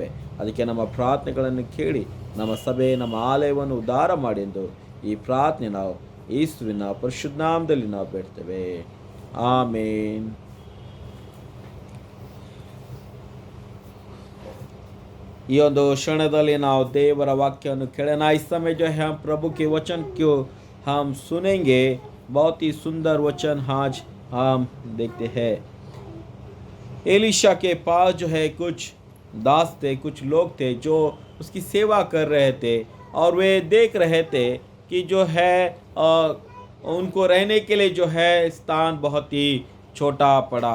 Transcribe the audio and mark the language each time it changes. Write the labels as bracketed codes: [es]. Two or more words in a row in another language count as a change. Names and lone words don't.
[kn] ಅದಕ್ಕೆ ನಮ್ಮ ಪ್ರಾರ್ಥನೆಗಳನ್ನು ಕೇಳಿ ನಮ್ಮ ಸಭೆ, ನಮ್ಮ ಆಲಯವನ್ನು ಉದ್ಧಾರ ಮಾಡೆಂದು ಈ ಪ್ರಾರ್ಥನೆ ನಾವು ಯೇಸುವಿನ ಪರಿಶುದ್ಧ ನಾಮದಲ್ಲಿ ನಾವು ಬೇಡ್ತೇವೆ, ಆಮೇನ್। ಈ ಒಂದು ಕ್ಷಣದಲ್ಲಿ ನಾವು ದೇವರ ವಾಕ್ಯ ಕೇಳೋಣ। [hi] इस समय जो है हम प्रभु के वचन को हम सुनेंगे। बहुत ही सुंदर वचन आज हम देखते हैं। एलिशा के पास जो है कुछ दास थे, कुछ लोग थे जो उसकी सेवा कर रहे थे, और वे देख रहे थे कि जो है उनको रहने के लिए जो है स्थान बहुत ही छोटा पड़ा।